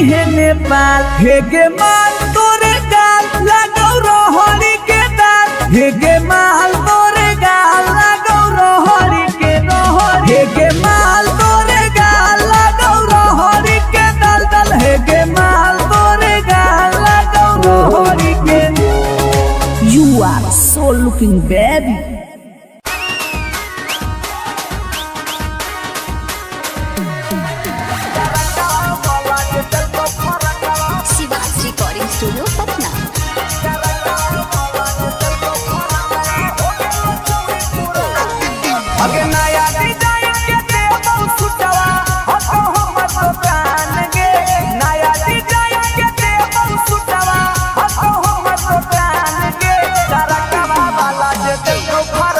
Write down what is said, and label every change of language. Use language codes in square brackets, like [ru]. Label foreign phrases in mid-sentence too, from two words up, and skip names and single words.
[mag] है नेपाल हे गे माल तोरे गाल लगौ रोहड़ी के दाल हे गे माल तोरे गाल लगौ रोहड़ी के रोहड़ी हे गे माल तोरे गाल लगौ रोहड़ी के दल दल हे गे माल तोरे गाल लगौ रोहड़ी के [en] You are so looking baby. [mag] शिवाज रिकॉर्डिंग स्टूडियो पटना। अगे नया डिजाइन के देबो सुटवा हतो हमर दुकान गे नया डिजाइन के देबो सुटवा हतो हमर दुकान गे तरकवा वाला जे देखो